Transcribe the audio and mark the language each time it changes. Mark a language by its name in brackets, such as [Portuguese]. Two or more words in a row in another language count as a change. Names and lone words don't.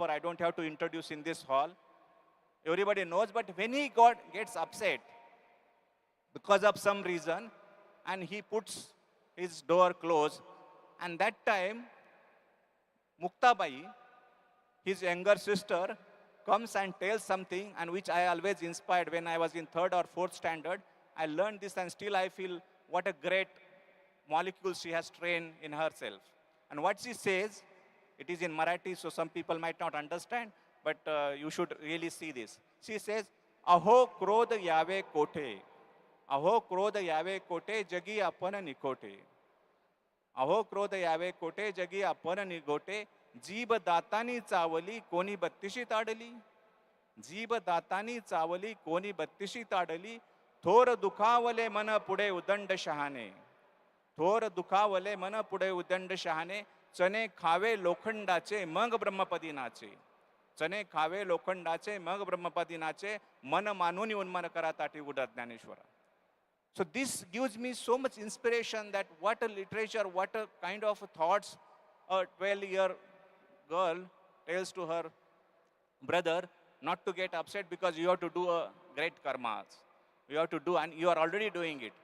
[English] I don't have to introduce in this hall. Everybody knows, but when he gets upset because of some reason, and he puts his door closed, and that time, Muktabai, his younger sister, comes and tells something, and which I always inspired when I was in 3rd or 4th standard. I learned this, and still I feel what a great molecule she has trained in herself. And what she says, it is in Marathi, so some people might not understand, but you should really see this. She says, [Marathi] अहो क्रोध यावे कोठे. अहो क्रोध यावे कोठे, जगी आपण निकोटे. अहो क्रोध यावे कोठे, जगी आपण निगोटे. जीब दातानी चावली कोणी बत्तीशी ताडली. जीब दातानी चावली कोणी बत्तीशी ताडली. थोर दुखावले मन पुढे उदंड शहाणे. थोर दुखावले मन पुढे उदंड शहाणे. चणे खावे लोखंडाचे मग ब्रह्मपदी नाचे. चणे खावे लोखंडाचे मग ब्रह्मपदी नाचे. मन मानून उन्मन करा ताटी उडत ज्ञानेश्वरा. [English] So this gives me so much inspiration that what a literature, what a kind of thoughts a 12-year girl tells to her brother not to get upset because you have to do a great karmas. You have to do, and you are already doing it.